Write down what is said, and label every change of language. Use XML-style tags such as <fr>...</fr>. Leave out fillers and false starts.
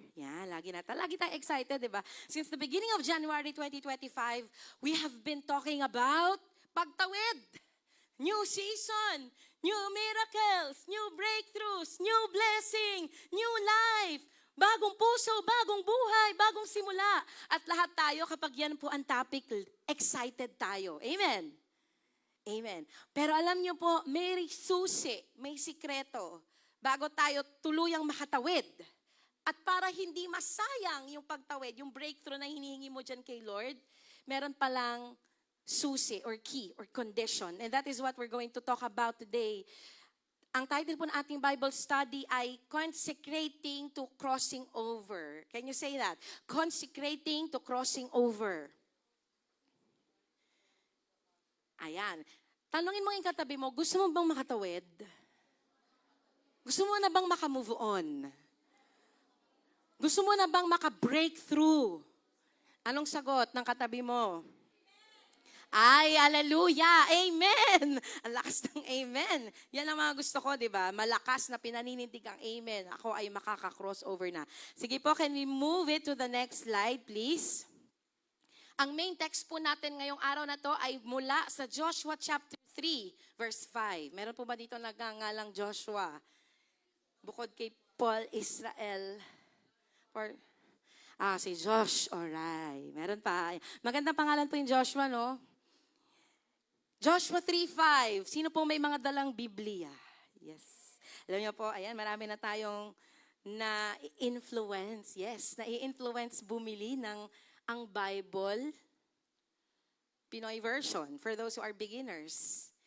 <tl>Yan, lagi tayo excited, di ba?</tl> <en>Since the beginning of January 2025, we have been talking about pagtawid. New season, new miracles, new breakthroughs, new blessing, new life.</en> <tl>Bagong puso, bagong buhay, bagong simula. At lahat tayo, kapag yan po ang topic, excited tayo. Amen? Amen. Pero alam niyo po, may susi, may sikreto, bago tayo tuluyang makatawid. At para hindi masayang yung pagtawid, yung breakthrough na hinihingi mo dyan kay Lord, meron palang susi</tl> <en>or key or condition. And that is what we're going to talk about today.</en> <tl>Ang title po ng ating Bible study ay</tl> <en>Consecrating to Crossing Over. Can you say that? Consecrating to Crossing Over.</en> <tl>Ayan. Tanungin mo yung katabi mo, gusto mo bang makatawid? Gusto mo na bang makamove on? Gusto mo na bang maka-breakthrough? Anong sagot ng katabi mo? Ay, hallelujah! Amen! Ang lakas ng amen. Yan ang mga gusto ko, di ba? Malakas na pinaninindig ang amen. Ako ay makaka-crossover na. Sige po,</tl> <en>can we move it to the next slide, please?</en> <tl>Ang main text po natin ngayong araw na to ay mula sa Joshua chapter 3, verse 5. Meron po ba dito nagngangalang Joshua? Bukod kay Paul Israel. Si Josh. Alright. Meron pa. Magandang pangalan po yung Joshua, no? Joshua 3:5. Sino po may mga dalang Biblia? Yes. Alam niyo po, ayan, marami na tayong na-influence. Yes, na-influence bumili ng ang Bible Pinoy version</tl> <en>for those who are beginners.</en>